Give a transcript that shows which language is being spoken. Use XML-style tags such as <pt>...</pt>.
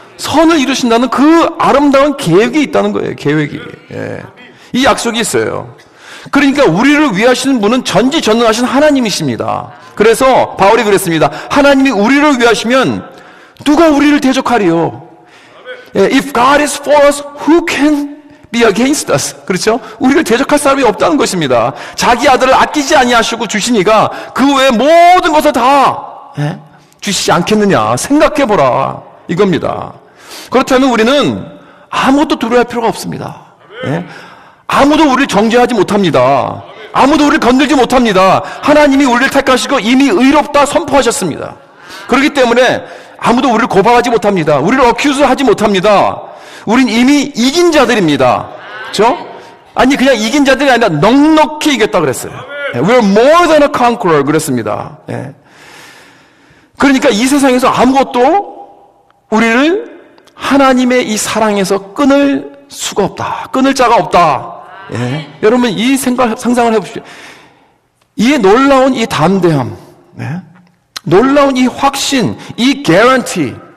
<ko>선을 이루신다는 그 아름다운 계획이 있다는 거예요. 계획이. 이 약속이 있어요. 그러니까 우리를 위하시는 분은 전지전능하신 하나님이십니다. 그래서 바울이 그랬습니다. 하나님이 우리를 위하시면 누가 우리를 대적하리요?</ko> <en>If God is for us, who can be against us?</en> <ko>그렇죠? 우리를 대적할 사람이 없다는 것입니다. 자기 아들을 아끼지 아니하시고 주시니까 그 외에 모든 것을 다 주시지 않겠느냐 생각해보라 이겁니다. 그렇다면 우리는 아무것도 두려워할 필요가 없습니다. 아무도 우리를 정죄하지 못합니다. 아무도 우리를 건들지 못합니다. 하나님이 우리를 택하시고 이미 의롭다 선포하셨습니다. 그렇기 때문에 아무도 우리를 고발하지 못합니다. 우리를 어큐즈하지 못합니다. 우린 이미 이긴 자들입니다. 그렇죠? 아니 그냥 이긴 자들이 아니라 넉넉히 이겼다 그랬어요.</ko> <en>We're more than a conqueror</en> <ko>그랬습니다. 그러니까 이 세상에서 아무것도 우리를 하나님의 이 사랑에서 끊을 수가 없다. 끊을 자가 없다. 여러분 이 상상을 해보십시오. 이 놀라운 이 담대함, 놀라운 이 확신, 이 guarantee.</ko>